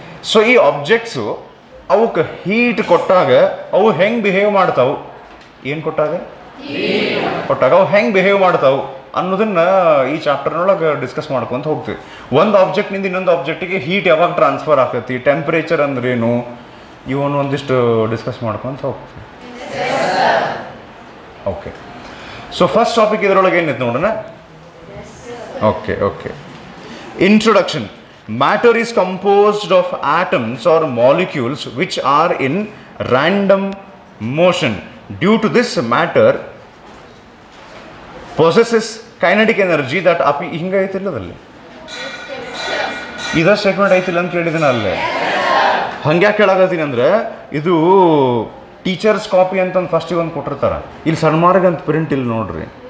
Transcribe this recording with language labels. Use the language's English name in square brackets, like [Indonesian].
[Kannada] So ಈ objects ಅವಕ್ಕೆ heat ಕೊಟ್ಟಾಗ ಅವು ಹೆಂಗೆ ಬಿಹೇವ್ ಮಾಡ್ತಾವೆ, ಏನು ಕೊಟ್ಟಾಗ ಅವು ಹೆಂಗೆ ಬಿಹೇವ್ ಮಾಡ್ತಾವೆ ಅನ್ನೋದನ್ನು ಈ ಚಾಪ್ಟರ್ನೊಳಗೆ ಡಿಸ್ಕಸ್ ಮಾಡ್ಕೊತ ಹೋಗ್ತೀವಿ. ಒಂದು ಆಬ್ಜೆಕ್ಟ್ನಿಂದ ಇನ್ನೊಂದು ಆಬ್ಜೆಕ್ಟಿಗೆ ಹೀಟ್ ಯಾವಾಗ ಟ್ರಾನ್ಸ್ಫರ್ ಆಗ್ತೈತಿ, ಟೆಂಪ್ರೇಚರ್ ಅಂದ್ರೇನು, ಇವನು ಒಂದಿಷ್ಟು ಡಿಸ್ಕಸ್ ಮಾಡ್ಕೊತ ಹೋಗ್ತೀವಿ. ಓಕೆ, ಸೊ ಫಸ್ಟ್ ಟಾಪಿಕ್ ಇದರೊಳಗೆ ಏನೈತೆ ನೋಡೋಣ. Okay, introduction. [English] Matter is composed of atoms or molecules which are in random motion. Due to this, matter possesses kinetic energy that [Kannada] ಹಿಂಗೆ ಐತಿಲ್ಲದಲ್ಲಿ ಇದ ಸ್ಟೇಟ್ಮೆಂಟ್ ಐತಿಲ್ಲ ಅಂತ ಕೇಳಿದ್ದೀನಿ ಅಲ್ಲೇ. ಹಂಗ್ಯಾಕೆ ಕೇಳಾಕತ್ತೀನಿ ಅಂದರೆ, ಇದು ಟೀಚರ್ಸ್ ಕಾಪಿ ಅಂತಂದು ಫಸ್ಟಿಗೆ ಒಂದು ಕೊಟ್ಟಿರ್ತಾರೆ, ಇಲ್ಲಿ ಸಣ್ಮಾರ್ಗ ಅಂತ ಪ್ರಿಂಟ್ ಇಲ್ಲಿ ನೋಡ್ರಿ.